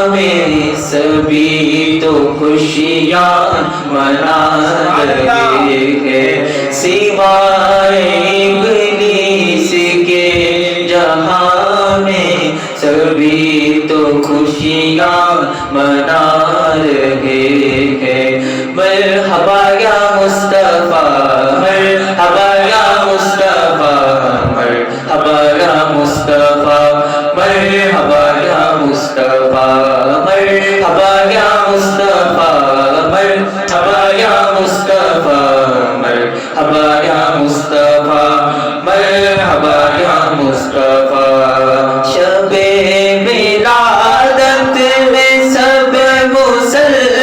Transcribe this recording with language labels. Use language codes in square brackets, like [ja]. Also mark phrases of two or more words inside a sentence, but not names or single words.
[ur] میں سبھی تو خوشیاں منا رہے ہیں سوائے ابلیس کے جہاں میں سبھی تو خوشیاں منا رہے ہیں [ar] مرحبا یا مصطفیٰ مرحبا یا مصطفیٰ مرحبا یا مصطفیٰ مرحبا یا مصطفیٰ مرحبا یا مصطفیٰ مرحبا یا مصطفیٰ مرحبا یا مصطفیٰ مرحبا یا مصطفیٰ [ur] شب ولادت میں سب مسلمان